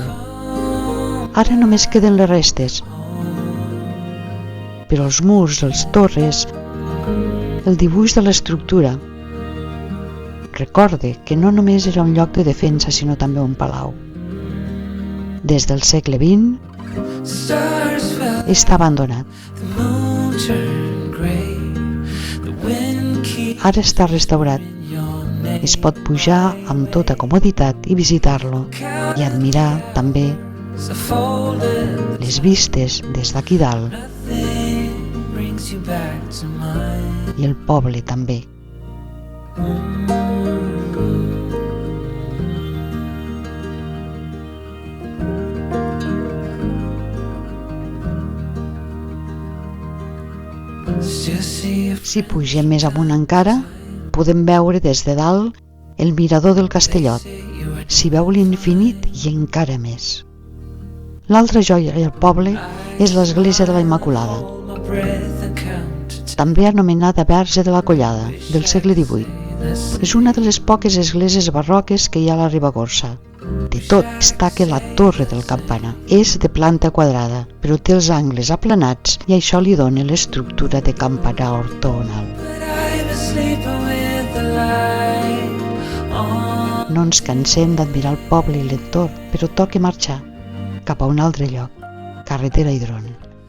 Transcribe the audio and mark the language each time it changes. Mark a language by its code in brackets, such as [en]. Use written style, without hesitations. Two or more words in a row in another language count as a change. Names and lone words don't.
[ca] Ara només queden les restes, però els murs, les torres, el dibuix de l'estructura Recorde que no només era un lloc de defensa, sinó també un palau. Des del segle XX [en] Stars fell, [ca] està abandonat. [en] the moon turned gray. The wind keeps [ca] Ara està restaurat. [en] your name. [ca] Es pot pujar amb tota comoditat i visitar-lo i admirar també [en] So folded, [ca] les vistes des d'aquí dalt [en] nothing brings you back to mine. [ca] i el poble també. [en] Still see if [ca] Si pugem més amunt encara, podem veure des de dalt el mirador del Castellot. [en] you were [ca] S'hi veu l'infinit i encara més. L'altra joia del poble és l'església de la Immaculada, [en] hold my breath and count to [ca] també anomenada Verge de la Collada, del segle XVIII. [en] this. [ca] És una de les poques esglésies barroques que hi ha a la Ribagorça. De tot destaca la torre del campanar. És de planta quadrada, però té els angles aplanats i això li dona l'estructura de campanar ortogonal. [en] But I was sleeping with the light on. [ca] No ens cansem d'admirar el poble i l'entorn, però toca marxar cap a un altre lloc, carretera Idrón.